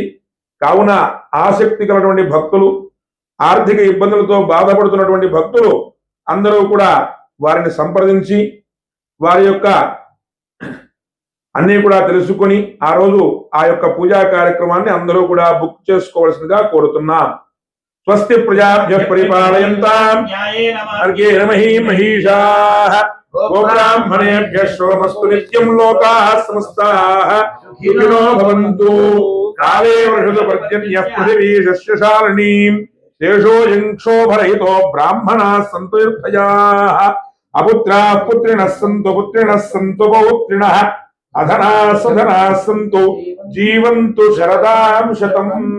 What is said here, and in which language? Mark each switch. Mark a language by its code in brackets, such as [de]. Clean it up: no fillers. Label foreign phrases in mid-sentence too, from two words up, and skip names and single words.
[te] కావున ఆసక్తి కలిగినటువంటి భక్తులు, ఆర్థిక ఇబ్బందులతో బాధపడుతున్నటువంటి భక్తులు అందరూ కూడా వారిని సంప్రదించి వారి యొక్క అన్ని కూడా తెలుసుకొని ఆ రోజు ఆ యొక్క పూజా కార్యక్రమాన్ని అందరూ కూడా బుక్ చేసుకోవాల్సిందిగా కోరుతున్నాం. [sa] స్వస్తి ప్రజాభ్యః పరిపాలయంతాం న్యాయేన మహీషాః గోబ్రాహ్మణేభ్యః శుభమస్తు నిత్యం లోకాః సమస్తాః సుఖినో భవంతు. కాలే వర్షతు పర్జన్యః పృథివీ సస్యశాలినీం దేశోऽयं క్షోభరహితో బ్రాహ్మణాः సంతు నిర్భయాః. అపుత్రాः పుత్రిణः సంతు పౌత్రిణः అధనాः సధనాः సంతు జీవంతు శరదాం శతం.